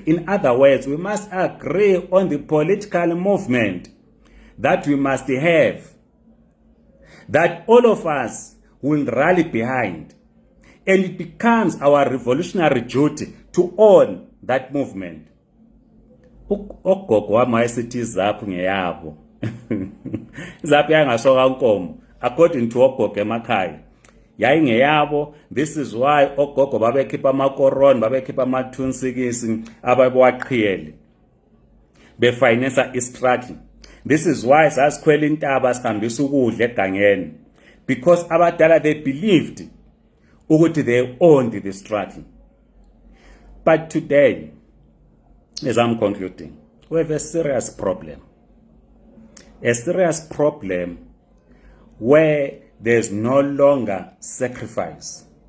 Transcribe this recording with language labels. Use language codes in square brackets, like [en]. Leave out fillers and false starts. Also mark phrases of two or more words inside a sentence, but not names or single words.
[en] In other words, we must agree on the political movement that we must have, that all of us will rally behind. And it becomes our revolutionary duty to own that movement. [nd] Ogogo wami ayesithi izaphu ngeyabo. Izaphu yangasoka inkomo [en] according to [nd] ogogo emakhaya. Yayingeyabo. [en] This is why [nd] ogogo babekhipha amakoroni, babekhipha amathunsikisi ababewaqhiyele befinance istruggle. This is why sasikhwela intaba sihambisa ukudla egangeni, because abadala they believed ukuthi they owned the struggle. [en] But today, as I'm concluding, we have a serious problem. A serious problem where there's no longer sacrifice.